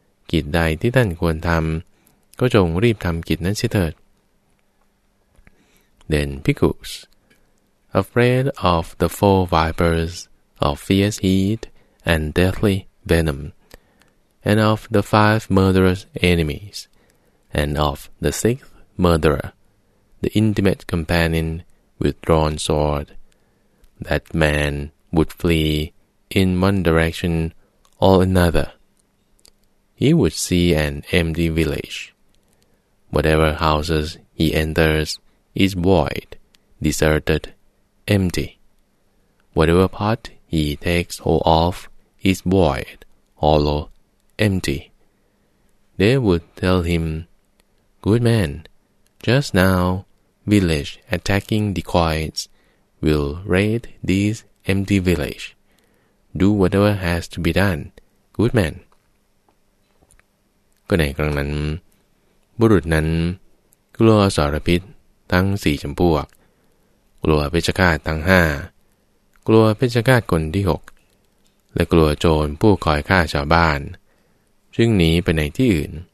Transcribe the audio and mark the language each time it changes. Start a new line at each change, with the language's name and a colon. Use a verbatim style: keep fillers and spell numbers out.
Thai: กิจใดที่ท่านควรทำก็จงรีบทำกิจนั้นเสียเถิด
English: Then Pikus, afraid of the four vipers of fierce heat and deadly venom, and of the five murderous enemies, and of the sixth murderer, the intimate companion with drawn sword, that man would flee in one direction or another. He would see an empty village. Whatever houses he enters is void, deserted, empty. Whatever pot he takes hold of is void, hollow, empty. They would tell him, "Good man, just now village attacking dacoits will raid this empty village. Do whatever has to be done, good man."
Thai: ก็ในครั้งนั้นบุรุษนั้นกลัวสารพิษทั้งสี่จำพวกกลัวเพชฌฆาตทั้งห้ากลัวเพชฌฆาตคนที่หกและกลัวโจรผู้คอยฆ่าชาวบ้านจึงหนีไปในที่อื่น